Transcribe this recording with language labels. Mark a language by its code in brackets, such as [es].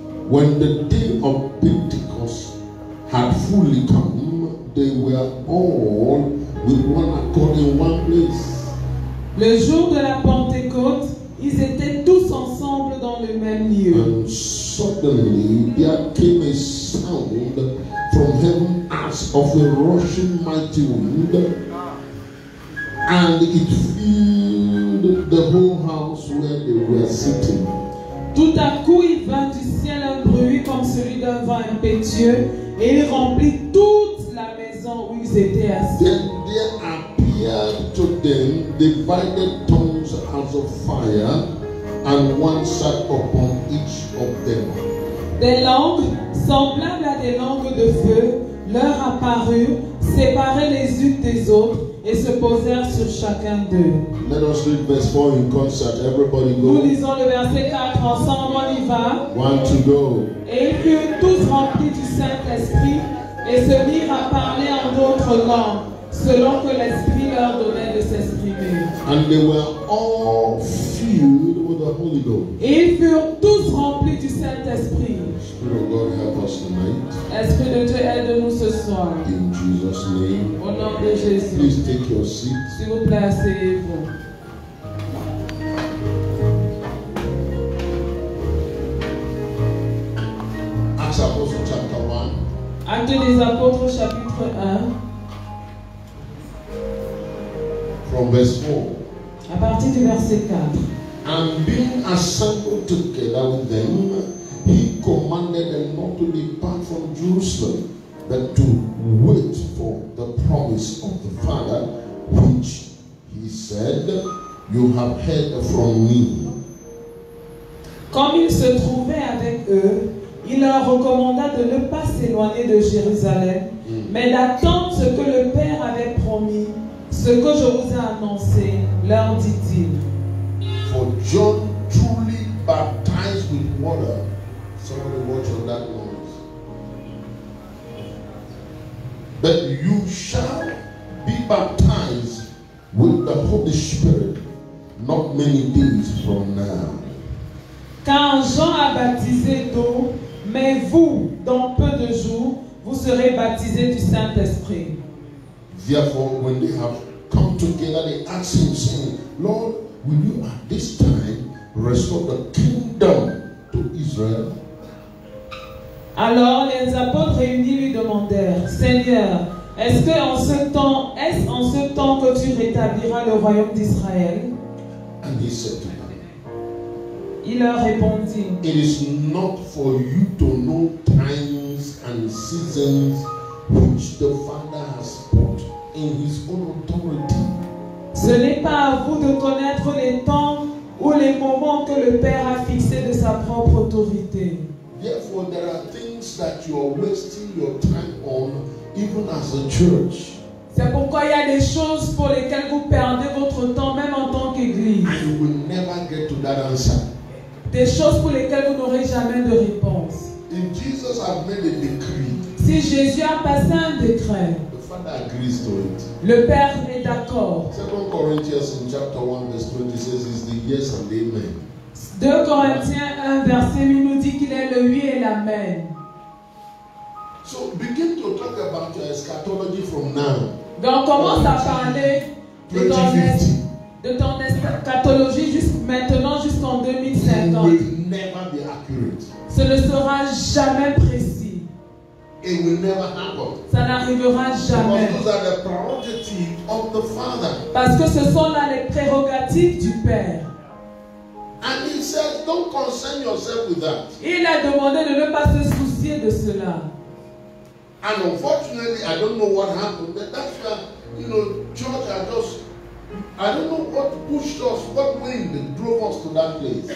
[en] When the day of Pentecost had fully come, they were all with one accord in one place. [fr] Le jour de la Pentecôte, ils étaient tous ensemble dans le même lieu. [en] And suddenly there came a sound from heaven as of a rushing mighty wind, and it filled the whole house where they were sitting. [fr] Tout à coup, il vint du ciel un bruit comme celui d'un vent impétueux, et il remplit toute la maison où ils étaient assis. [en] Then there appeared to them divided tongues as of fire, and one sat upon each of them. [fr] Des langues semblables à des langues de feu leur apparurent, séparées les unes des autres, et se posèrent sur chacun d'eux. [en] Let us read verse 4 in concert. Everybody [fr] Nous [en] go. [fr] lisons le verset 4 ensemble, on y va. [en] 1 to go. [fr] Et ils furent tous remplis du Saint-Esprit et se mirent à parler en d'autres langues, selon que l'Esprit leur donnait de s'exprimer. [en] And they were all filled with the Holy Ghost. [fr] Et ils furent tous remplis du Saint-Esprit. [en] Spirit of God, help us tonight. [fr] Esprit de Dieu, aide-nous ce soir. [en] In Jesus' name. [fr] Au nom de Jésus. [en] Please take your seat. [fr] S'il vous plaît, asseyez-vous. [en] Acts Apostle chapter 1. [fr] Actes des Apôtres, chapitre 1, [en] From verse 4. [fr] à partir du verset 4. [en] And being assembled together with them, he commanded them not to depart from Jerusalem, but to wait for the promise of the Father, which he said, you have heard from me. [fr] Comme il se trouvait avec eux, il leur recommanda de ne pas s'éloigner de Jérusalem, mais d'attendre ce que le Père avait promis, ce que je vous ai annoncé, leur dit-il. [en] For John truly baptized with water. Somebody watch on that noise. But you shall be baptized with the Holy Spirit not many days from now. [fr] Car Jean a baptisé d'eau, mais vous, dans peu de jours, vous serez baptisés du Saint-Esprit. [en] Therefore, when they have come together, they asked him, saying, Lord, will you at this time restore the kingdom to Israel? [fr] Alors les apôtres réunis lui demandèrent, Seigneur, est-ce en ce temps que tu rétabliras le royaume d'Israël? [en] And he said to them, [fr] Il leur répondit, [en] it is not for you to know times and seasons which the Father has put in his own authority. [fr] ce n'est pas à vous de connaître les temps ou les moments que le Père a fixés de sa propre autorité. [en] Therefore, there are things that you are wasting your time on, even as a church. [fr] C'est pourquoi il y a des choses pour lesquelles vous perdez votre temps, même en tant qu'Église. [en] And you will never get to that answer. [fr] Des choses pour lesquelles vous n'aurez jamais de réponse. [en] If Jesus had made a decree, [fr] Si Jésus a passé un décret, [en] the Father agrees to it. [fr] le Père est d'accord. [en] 2 Corinthians in chapter 1 verse 20 says is the yes and amen. [fr] 2 Corinthiens 1 verset 8 nous dit qu'il est le oui et l'amen. [en] So begin to talk about your eschatology from now. [fr] Donc commence à parler de ton eschatologie maintenant jusqu'en [en] It [fr] 2050. [en] will never be accurate. [fr] Ce ne sera jamais précis. [en] It will never happen. [fr] Ça n'arrivera jamais. [en] Because those are the prerogatives of the Father. [fr] Parce que ce sont là les prérogatives du Père. [en] And he says, don't concern yourself with that. [fr] Il a demandé de ne pas se soucier de cela. [en] And unfortunately, I don't know what happened, but that's why, church are just, I don't know what pushed us, what wind drove us to that place.